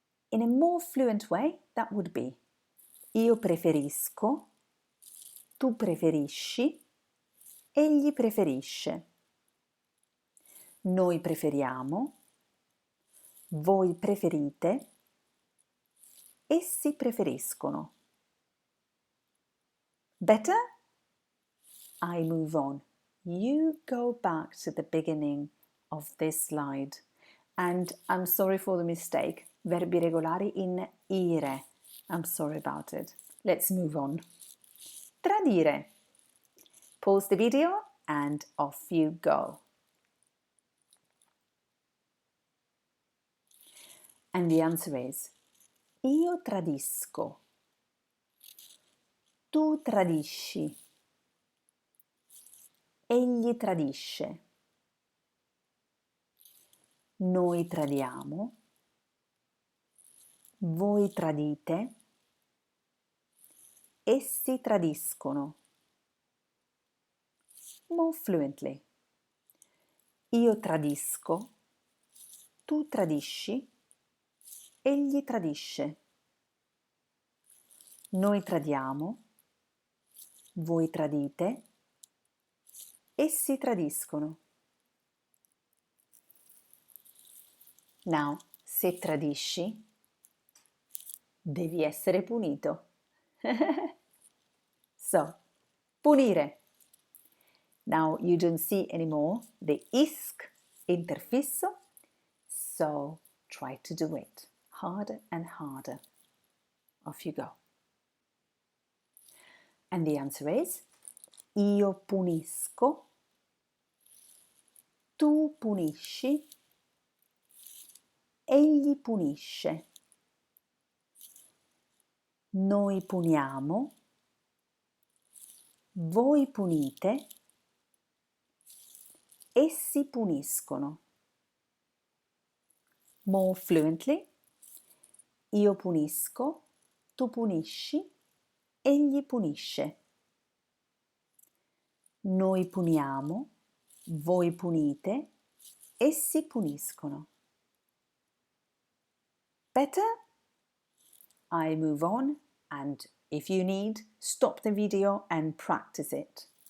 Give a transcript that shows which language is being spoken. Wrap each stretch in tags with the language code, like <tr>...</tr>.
<en>In a more fluent way, that would be</en> <it>io preferisco, tu preferisci, egli preferisce. Noi preferiamo, voi preferite, essi preferiscono.</it> <en>Better? I move on. You go back to the beginning of this slide. And I'm sorry for the mistake.</en> <it>Verbi regolari in ire.</it> <en>I'm sorry about it. Let's move on. Tradire. Pause the video and off you go. And the answer is</en> <it>io tradisco, tu tradisci, egli tradisce, noi tradiamo, voi tradite, essi tradiscono.</it> <en>More fluently.</en> <it>Io tradisco, tu tradisci, egli tradisce. Noi tradiamo, voi tradite, essi tradiscono.</it> <en>Now,</en> <it>se tradisci, devi essere punito.</it> <en>So, punire. Now you don't see anymore the isk interfisso, so try to do it harder and harder. Off you go. And the answer is</en> <it>io punisco, tu punisci, egli punisce, noi puniamo, voi punite, essi puniscono.</it> <en>More fluently,</en> <it>io punisco, tu punisci, egli punisce. Noi puniamo, voi punite, essi puniscono.</it> <en>Better? I move on, and if you need, stop the video and practice it.</en>